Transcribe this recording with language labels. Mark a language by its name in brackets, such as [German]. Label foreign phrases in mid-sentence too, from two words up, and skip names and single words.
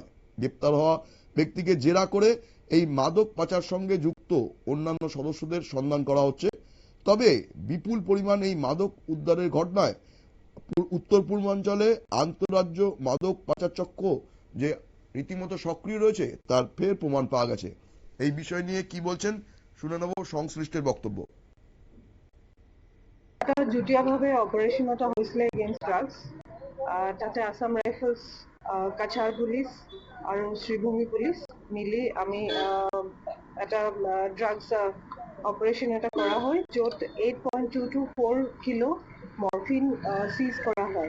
[Bangla] গ্রেপ্তার হওয়া ব্যক্তিকে জেরা করে এই মাদক পাচার সঙ্গে যুক্ত অন্যান্য সদস্যদের সন্ধান করা হচ্ছে। তবে বিপুল পরিমাণ এই মাদক উদ্ধারের ঘটনায় উত্তর পূর্বাঞ্চলে আন্তঃরাজ্য মাদক পাচার চক্র যে রীতিমতো সক্রিয় রয়েছে তার ফের প্রমাণ পাওয়া গেছে। এই বিষয় নিয়ে কি বলছেন শুনে নেব সংশ্লিষ্টের বক্তব্য। [Assamese] যুটীয়াভাৱে অপাৰেশ্যন এটা হৈছিলে [English] against drugs. [Assamese] তাতে আসাম ৰাইফলছ, কাছাৰ পুলিচ আৰু শ্ৰীভূমি পুলিচ মিলি আমি এটা [English] drugs operation [Assamese] এটা কৰা হয়, য'ত 8.224 কিলো [English] morphine seize [Assamese] কৰা হয়।